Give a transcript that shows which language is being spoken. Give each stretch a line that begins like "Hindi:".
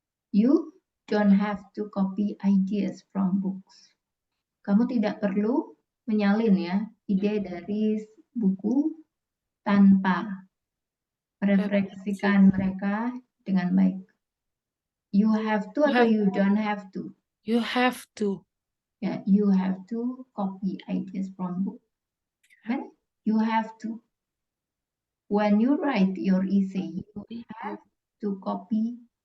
English: you don't have to copy ideas from books.
Indonesian: Kamu tidak perlu menyalin ya ide dari buku tanpa merefleksikan mereka dengan baik.
English: You have to atau you don't have to? You have to.
Indonesian: Ya,
English: you have to copy ideas from book. When you have to. When you write your essay, you have to copy.